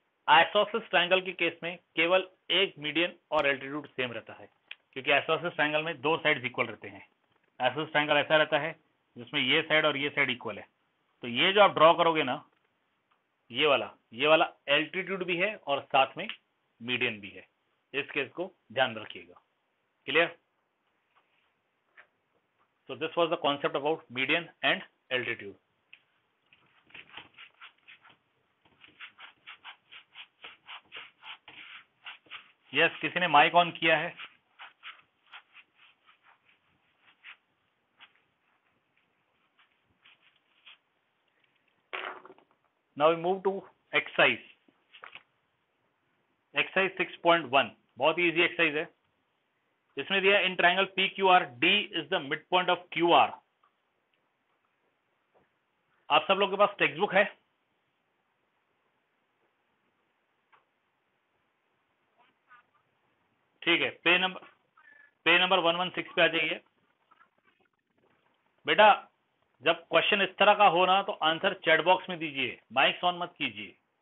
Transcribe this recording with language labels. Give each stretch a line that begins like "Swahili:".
Hindi: Isosceles triangle के case में केवल एक मीडियन और एल्टीट्यूड सेम रहता है, क्योंकि आइसोसेलेस ट्रायंगल में दो साइड्स इक्वल रहते हैं। आइसोसेलेस ट्रायंगल ऐसा रहता है जिसमें ये साइड और ये साइड इक्वल है। तो ये जो आप ड्रॉ करोगे ना, ये वाला एल्टीट्यूड भी है और साथ में मीडियन भी है। इस केस को ध्यान रखिएगा, clear.
English: So this was the concept about median and altitude.
Hindi: Yes, किसी ने माइक ऑन किया है?
English: Now we move to exercise 6.1।
Hindi: बहुत ही इजी एक्सरसाइज है। इसमें दिया
English: in triangle PQR D is the midpoint of QR
Hindi: आप सब लोग के पास टेक्स्ट बुक है? ठीक है, पेज नंबर 116 पे आ जाइए। बेटा जब क्वेश्चन इस तरह का हो ना तो आंसर चैट बॉक्स में दीजिए, माइक्स ऑन मत कीजिए।